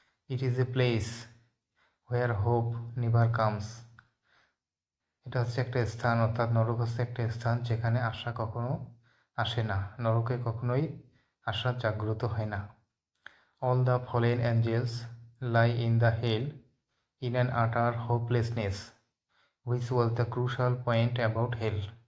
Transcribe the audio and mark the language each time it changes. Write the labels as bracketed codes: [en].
[en] It is a place where hope never comes. [bn] এটা হচ্ছে একটা স্থান, অর্থাৎ নরক হচ্ছে একটা স্থান যেখানে আশা কখনো আসে না, নরকে কখনোই আশা জাগ্রত হয় না। [en] All the fallen angels lie in the hell in an utter hopelessness, which was the crucial point about hell.